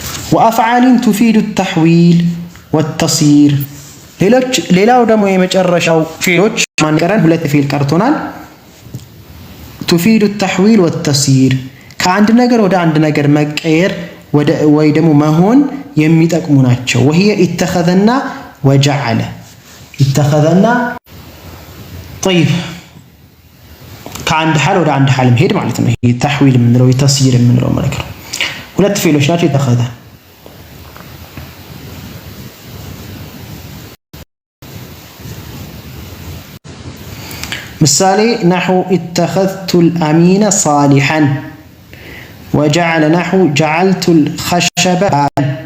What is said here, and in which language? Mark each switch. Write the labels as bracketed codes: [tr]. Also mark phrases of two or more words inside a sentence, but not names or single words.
[ar] وأفعال تفيد التحويل والتصير [am] ሌላው ደግሞ የመጨረሻው ፊሎች ማንቀረን ሁለት ፊል ቀርቶናል [ar] تفيد التحويل والتصير [am] ከአንድ ነገር ወደ አንድ ነገር መቀየር ወይ ደግሞ መሆን የሚጠቅሙ ናቸው [ar] وهي اتخذنا وجعل اتخذنا طيب [am] ከአንድ ሐል ወደ አንድ ሐል መሄድ ማለት ነው ይሄ ተሕዊል የምንለው ተስይር የምንለው ማለት ነው ሁለት ፊሎች ናቸው اتخذ [ar] مثالي نحو اتخذت الأمين صالحا وجعل نحو جعلت الخشب بابا